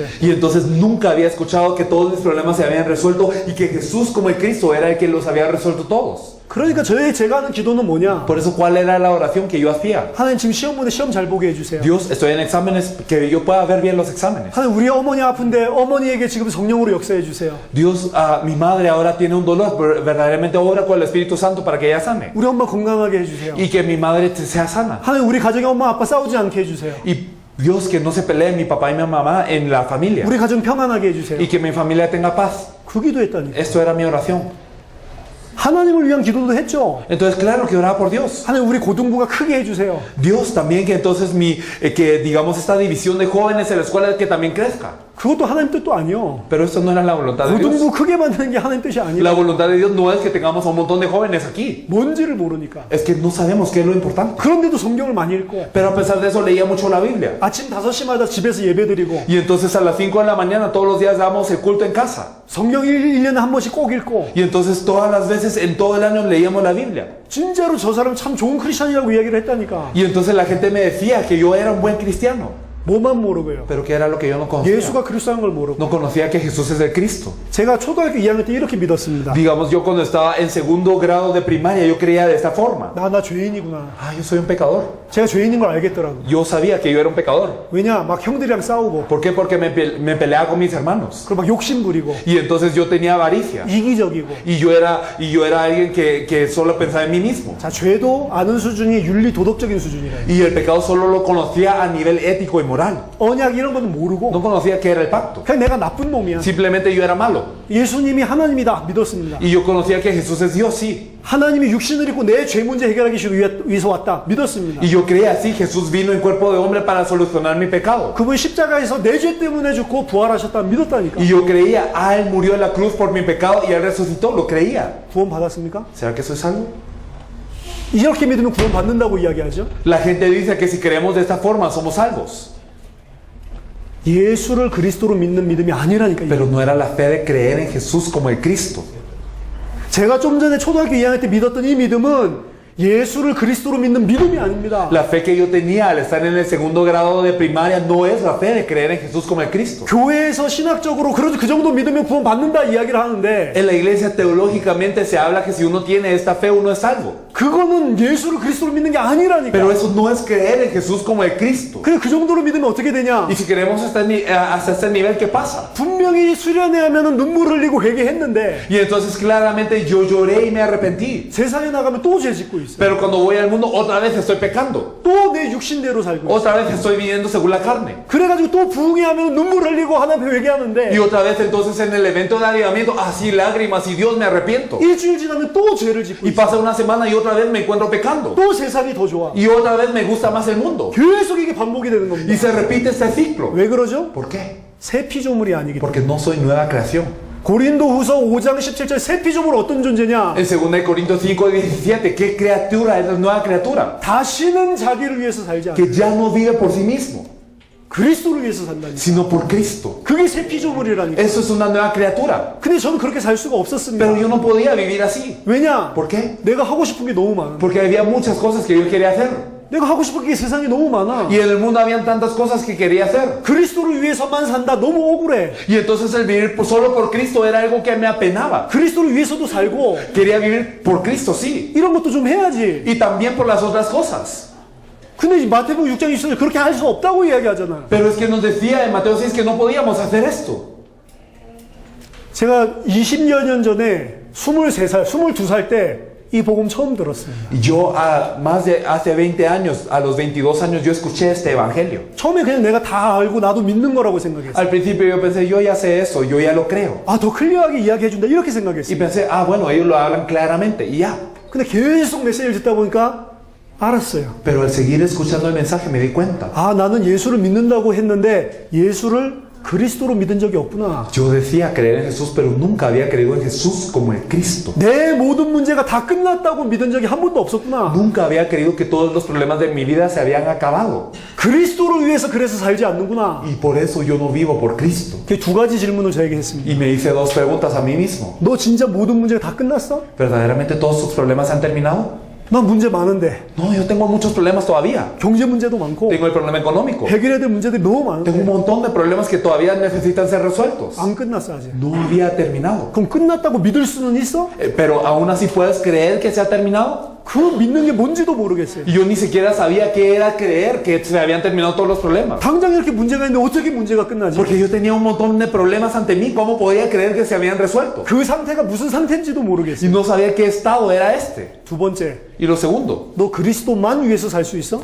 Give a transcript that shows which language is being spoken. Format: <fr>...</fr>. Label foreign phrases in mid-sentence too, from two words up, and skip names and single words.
<es>Y entonces nunca había escuchado que todos mis problemas se habían resuelto y que Jesús como el Cristo era el que los había resuelto todos.</es> <ko>그러니까 제가 하는 기도는 뭐냐?</ko> <es>Por eso, ¿cuál era la oración que yo hacía?</es> <ko>하나님 지금 시험 보는데 시험 잘 보게 해주세요.</ko> <es>Dios, estoy en exámenes, que yo pueda ver bien los exámenes.</es> <ko>하나님 우리 어머니 아픈데 어머니에게 지금 성령으로 역사해 주세요.</ko> <es>Dios, mi madre ahora tiene un dolor, pero verdaderamente obra con el Espíritu Santo para que ella sane.</es> <ko>우리 엄마 건강하게 해주세요.</ko> <es>Y que mi madre sea sana.</es> <ko>하나님 우리 가정에 엄마 아빠 싸우지 않게 해주세요.</ko> <es>Y Dios, que no se peleen mi papá y mi mamá en la familia.</es> <ko>우리 가정 평안하게 해주세요.</ko> <es>Y que mi familia tenga paz.</es> <ko>그 기도했다니까.</ko> <es>Esto era mi oración.</es> <ko>하나님을 위한 기도도 했죠.</ko> <es>Entonces, claro que oraba por Dios.</es> <ko>하나님 우리 고등부가 크게 해주세요.</ko> <es>Dios también que entonces que digamos esta división de jóvenes en la escuela que también crezca.</es> <ko>그것도 하나님 뜻도 아니요.</ko> <es>Pero esto no era la voluntad de Dios.</es> <ko>고등부 크게 만드는 게 하나님 뜻이</ko> <es>La</es> <ko>아니라</ko> <es>voluntad de Dios no es que tengamos a un montón de jóvenes aquí.</es> <ko>뭔지를 모르니까.</ko> <es>Es que no sabemos qué es lo importante.</es> <ko>그런데도 성경을 많이 읽고</ko> <es>Pero a pesar de eso leía mucho la Biblia.</es> <ko>아침 5시마다 집에서 예배드리고</ko> <es>Y entonces a las 5 de la mañana todos los días damos el culto en casa.</es> <ko>성경 1년에 한 번씩 꼭 읽고</ko> <es>Y entonces todas las veces en todo el año leíamos la Biblia.</es> <ko>진짜로 저 사람 참 좋은 크리스천이라고 이야기를 했다니까.</ko> <es>Y entonces la gente me decía que yo era un buen cristiano.</es> <ko>뭐만 모르고요.</ko> <es>Pero que era lo que yo no conocía.</es> <ko>예수가 그리스도인 걸 모르고.</ko> <es>No conocía que Jesús es el Cristo.</es> <ko>제가 초등학교 2학년 때 이렇게 믿었습니다.</ko> <es>Digamos, yo cuando estaba en segundo grado de primaria, yo creía de esta forma.</es> <ko>나 죄인이구나.</ko> <es>Ah, yo soy un pecador.</es> <ko>제가 죄인인 걸 알겠더라고요.</ko> <es>Yo sabía que yo era un pecador.</es> <ko>왜냐? 막 형들이랑 싸우고</ko> <es>¿Por qué? Porque me peleaba con mis hermanos.</es> <ko>그리고 막 욕심 부리고</ko> <es>Y entonces yo tenía avaricia.</es> <ko>이기적이고.</ko> <es>Y yo era alguien que solo pensaba en mí mismo.</es> <ko>자, 죄도 아는 수준이 윤리 도덕적인 수준이래요.</ko> <es>Y el pecado solo lo conocía a nivel ético y moral.</es> <ko>언약 이런 거는 모르고</ko> <es>No conocía qué era el pacto.</es> <ko>그냥 내가 나쁜 놈이야.</ko> <es>Simplemente yo era malo.</es> <ko>예수님이 하나님이다 믿었습니다.</ko> <es>Y yo conocía que Jesús es Dios, sí.</es> <ko>하나님이 육신을 입고 내 죄 문제 해결하기 위해서 왔다 믿었습니다.</ko> <es>Y yo creía así, Jesús vino en cuerpo de hombre para solucionar mi pecado.</es> <ko>그분 십자가에서 내 죄 때문에 죽고 부활하셨다 믿었다니까.</ko> <es>Y yo creía, Él murió en la cruz por mi pecado y Él resucitó, lo creía.</es> <ko>구원 받았습니까?</ko> <es>¿Será que soy salvo?</es> <ko>이렇게 믿으면 구원 받는다고 이야기하죠.</ko> <es>La gente dice que si creemos de esta forma somos salvos.</es> <ko>예수를 그리스도로 믿는 믿음이 아니라니까요.</ko> <es>Pero no era la fe de creer en Jesús como el Cristo.</es> <ko>제가 좀 전에 초등학교 2학년 때 믿었던 이 믿음은 예수를 그리스도로 믿는 믿음이 아닙니다.</ko> <es>La fe que yo tenía al estar en el segundo grado de primaria no es la fe de creer en Jesús como el Cristo.</es> <ko>교회에서 신학적으로 그 정도 믿으면 구원 받는다 이야기를 하는데</ko> <es>En la iglesia teológicamente se habla que si uno tiene esta fe uno es salvo.</es> <ko>그거는 예수를 그리스도로 믿는 게 아니라니까.</ko> <es>Pero eso no es creer en Jesús como el Cristo.</es> <ko>그래 그 정도로 믿으면 어떻게 되냐?</ko> <es>Y si queremos hasta este nivel, ¿qué pasa?</es> <ko>분명히 수련회 하면은 눈물 흘리고 회개했는데</ko> <es>Y entonces claramente yo lloré y me arrepentí.</es> <ko>세상에 나가면 또 죄 짓고 있어요.</ko> <es>Pero cuando voy al mundo otra vez estoy pecando.</es> <ko>또 내 육신대로 살고 있어요.</ko> <es>Otra vez estoy viviendo según la carne.</es> <ko>그래가지고 또 부흥회 하면 눈물 흘리고 하나님 회개하는데</ko> <es>Y otra vez entonces en el evento de avivamiento, así lágrimas y Dios me arrepiento.</es> <ko>일주일 지나면 또 죄를 짓고</ko> <es>Y</es> <ko>있어요.</ko> <es>pasa una semana y otra vez me encuentro pecando.</es> <ko>또 세상이 더 좋아.</ko> <es>Y otra vez me gusta más el mundo.</es> <ko>계속 이게 반복이 되는 겁니다.</ko> <es>Y se repite este ciclo.</es> <ko>왜 그러죠?</ko> <es>¿Por qué?</es> <ko>새 피조물이 아니기 때문에.</ko> <es>Porque no soy nueva creación.</es> <ko>고린도후서 5장 17절 새 피조물 어떤 존재냐?</ko> <es>En 2 Corintios 5:17, ¿qué criatura es la nueva criatura?</es> <ko>다시는 자기를 위해서 살지 않아.</ko> <es>Que ya no vive por sí mismo,</es> <ko>그리스도를 위해서 산다니까.</ko> <es>sino por Cristo.</es> <ko>그게 새 피조물이라니까.</ko> <es>Eso es una nueva criatura.</es> <ko>근데 저는 그렇게 살 수가 없었습니다.</ko> <es>Pero yo no podía vivir así.</es> <ko>왜냐?</ko> <es>¿Por qué?</es> <ko>내가 하고 싶은 게 너무 많아.</ko> <es>Porque había muchas cosas que yo quería hacer.</es> <ko>내가 하고 싶은 게 세상에 너무 많아.</ko> <es>Y en el mundo habían tantas cosas que quería hacer.</es> <ko>그리스도를 위해서만 산다. 너무 억울해.</ko> <es>Y entonces el vivir solo por Cristo era algo que me apenaba.</es> <ko>그리스도를 위해서도 살고</ko> <es>Quería vivir por Cristo, sí.</es> <ko>이런 것도 좀 해야지.</ko> <es>Y también por las otras cosas.</es> <ko>근데 마태복음 6장 20절 그렇게 할 수 없다고 이야기하잖아.</ko> <es>Pero es que nos decía en Mateo 6 que no podíamos hacer esto.</es> <ko>제가 20여 년 전에 23살, 22살 때 이 복음 처음 들었어요.</ko> <es>Yo hace 20 años, a los 22 años, yo escuché este evangelio.</es> <ko>처음에 그냥 내가 다 알고 나도 믿는 거라고 생각했어요.</ko> <es>Al principio yo pensé, yo ya sé eso, yo ya lo creo.</es> <ko>아, 더 클리어하게 이야기해준다 이렇게</ko> <es>Y</es> <ko>생각했어요.</ko> <es>pensé, bueno, ellos lo hablan claramente, y ya.</es> <ko>근데 계속 메시지를 듣다 보니까 알았어요.</ko> <es>Pero al seguir escuchando el mensaje me di cuenta.</es> <ko>아, 나는 예수를 믿는다고 했는데 예수를 그리스도로 믿은 적이 없구나.</ko> <es>Yo decía creer en Jesús, pero nunca había creído en Jesús como el Cristo.</es> <ko>내 모든 문제가 다 끝났다고 믿은 적이 한 번도 없었구나.</ko> <es>Nunca había creído que todos los problemas de mi vida se habían acabado.</es> <ko>그리스도를 위해서 그래서 살지 않는구나.</ko> <es>Y por eso yo no vivo por Cristo.</es> <ko>그 두 가지 질문을 저에게 했습니다.</ko> <es>Y me hice dos preguntas a mí mismo.</es> <ko>너 진짜 모든 문제가 다 끝났어?</ko> <es>¿Verdaderamente todos tus problemas han terminado?</es> <ko>난 문제 많은데.</ko> <es>No, yo tengo muchos problemas todavía.</es> <ko>경제 문제도 많고</ko> <es>Tengo el problema económico.</es> <ko>해결해야 될 문제들이 너무</ko> <es>Tengo un</es> <ko>많은데</ko> <es>montón de problemas que todavía necesitan ser resueltos.</es> <ko>안 끝났어 아직.</ko> <es>No había terminado.</es> <ko>그럼 끝났다고 믿을 수는 있어?</ko> <es>Pero aún así puedes creer que se ha terminado.</es> <ko>그 믿는 게 뭔지도 모르겠어요.</ko> <es>Y yo ni siquiera sabía qué era creer que se habían terminado todos los problemas.</es> <ko>당장 이렇게 문제가 있는데 어떻게 문제가 끝나지?</ko> <es>Porque yo tenía un montón de problemas ante mí. ¿Cómo podía creer que se habían resuelto?</es> <ko>그 상태가 무슨 상태인지도</ko> <es>Y</es> <ko>모르겠어요.</ko> <es>no sabía qué estado era este.</es> <ko>두 번째,</ko> <es>Y lo segundo,</es> <ko>너 그리스도만 위해서 살 수 있어?</ko>